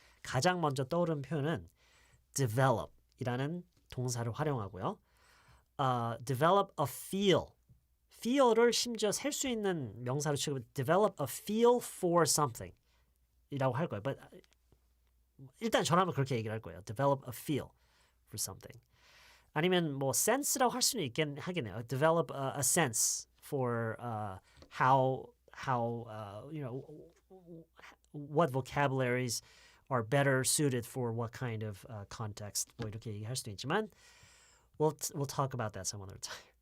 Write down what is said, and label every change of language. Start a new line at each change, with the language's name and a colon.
Korean: 가장 먼저 떠오르는 표현은 develop 이라는 동사를 활용하고요.
English: develop a feel.
Korean: feel을 심지어 셀 수 있는 명사로 치고
English: develop a feel for something
Korean: 이라고 할 거예요. But 일단 저라면 그렇게 얘기를 할 거예요.
English: develop a feel for something.
Korean: 아니면 뭐 sense라고 할 수는 하겠네요.
English: develop a sense for how you know what vocabularies are better suited for what kind of context.
Korean: 뭐 이렇게 얘기할 수도 있지만
English: we'll talk about that some other time.